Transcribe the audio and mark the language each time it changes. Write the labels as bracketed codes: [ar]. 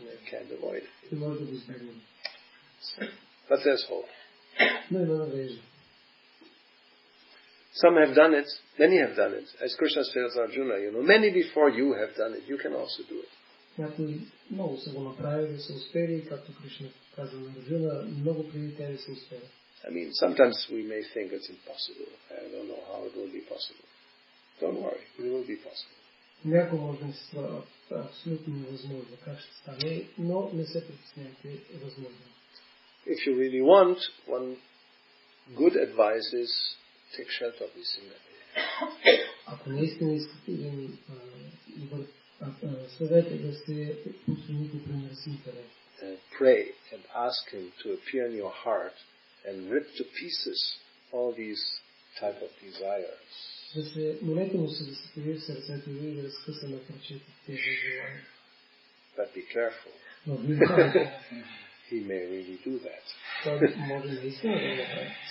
[en] Can't avoid it. But there's hope. Some have done it, many have done it. As Krishna tells Arjuna, many before you have done it, you can also do it. [bg] Някои много са го направили, са успели, както Кришна казва на Арджуна, много преди те са успели. [en] I mean, sometimes we may think it's impossible. I don't know how it will be possible. Don't worry, it will be possible. [bg] Някой може да се струва абсолютно невъзможно как ще стане, но не се притеснявайте, е възможно. [en] If you really want, one good advice is take shelter of this thing. [bg] Ако наистина искате един добър съвет е да се посвените при мърсителя. [en] Pray and ask him to appear in your heart and rip to pieces all these type of desires. [bg] Да се молете му се да се появи в сърцето ви и да разкъса на парчета тези желания. [en] But be careful. [bg] Но внимавайте. [en] He may really do that. [bg] Той може наистина да го направи.